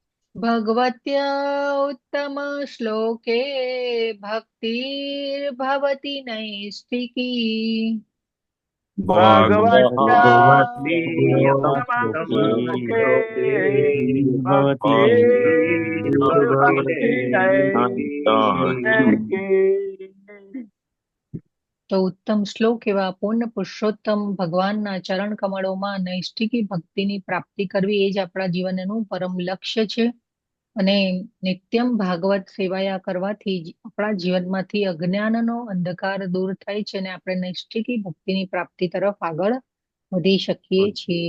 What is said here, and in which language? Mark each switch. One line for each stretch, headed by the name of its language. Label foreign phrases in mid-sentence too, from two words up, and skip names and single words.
Sanskrit: भगवत्या उत्तमश्लोके भक्तिर्भवति नैष्ठिकी। भगवत्या भगवती उत्तमश्लोके उत्तमश्लोके भक्ति भवति भवति नैष्ठिकी।
Gujarati: તો ઉત્તમ શ્લોક એવા પૂર્ણ પુરુષોત્તમ ભગવાનના ચરણ કમળોમાં નૈષ્ઠિકી ભક્તિની પ્રાપ્તિ કરવી એ જ આપણા જીવનનું પરમ લક્ષ્ય છે. અને
Sanskrit: નિત્યમ ભાગવત સેવાયા
Gujarati: કરવાથી જ આપણા જીવનમાંથી અજ્ઞાનનો અંધકાર દૂર થાય છે અને આપણે નૈષ્ઠિકી ભક્તિની પ્રાપ્તિ તરફ આગળ વધી શકીએ છીએ.